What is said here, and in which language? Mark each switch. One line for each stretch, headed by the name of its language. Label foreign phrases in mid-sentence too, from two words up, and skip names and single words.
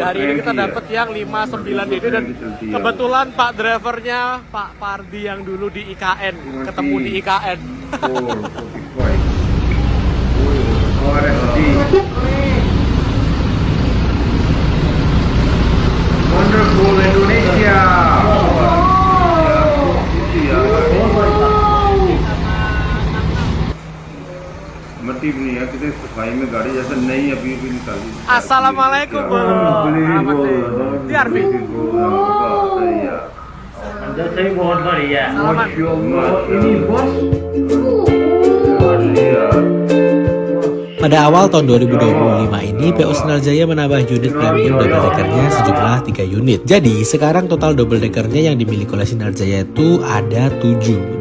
Indonesian: Hari ini kita dapat yang 59DD dan kebetulan Pak drivernya Pak Pardi yang dulu di IKN, ketemu di IKN. Wonderful Indonesia.
Hindi: मट्टी भी नहीं है किसी सफाई में गाड़ी जैसे नई अभी भी निकाली
Indonesian: Assalamualaikum Bro. Biar Bi.
Hindi: अंदर से ही बहुत बढ़िया
Indonesian: Selamat. ini bos Pada awal tahun 2025 ini, PO Sinar Jaya menambah unit
English: premium double deckernya
Indonesian: sejumlah 3 unit. Jadi, sekarang total
English: double deckernya
Indonesian: yang dimiliki oleh Sinar Jaya itu ada 7.